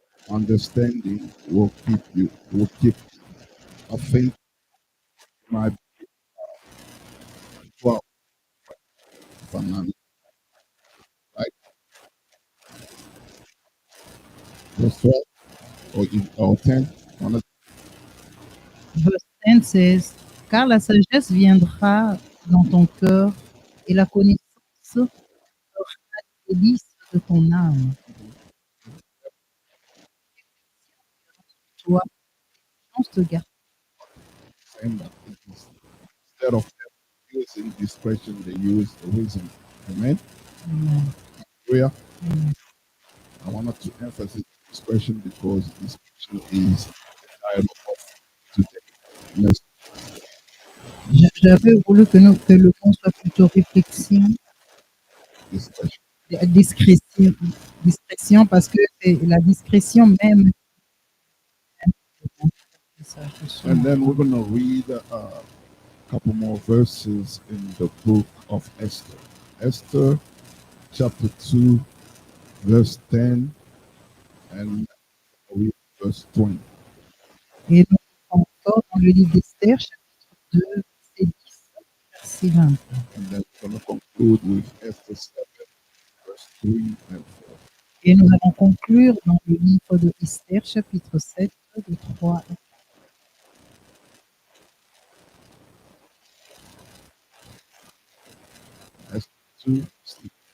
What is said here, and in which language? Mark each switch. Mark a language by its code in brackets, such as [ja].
[en] Understanding will keep you. Will keep. I think my 12, if I'm not right, verse 12 or 10. One of Verse 10 says, [fr] car la sagesse viendra dans ton cœur et la connaissance sera les délices de ton âme. Toi, on te garde. [en] them that it is, instead of using discretion, they use wisdom. Amen. Amen. Hallelujah. Amen. I wanted to emphasize discretion because discretion is the title of today's message. [fr] J'avais voulu que le mot soit plutôt réflexion, [en] Discretion. [fr] discrétion, discrétion parce que c'est la discrétion même. [en] And then we're going to read a couple more verses in the book of Esther. Esther chapter 2, verse 10, and read verse 20. [fr] Et donc, encore dans le livre d'Esther, chapitre 2, verset 10, verset 20. [en] And then we're going to conclude with Esther 7, verse 3 and 4. [fr] Et nous allons conclure dans le livre de Esther, chapitre 7, de 3 à 4. [en] Esther 2, 6.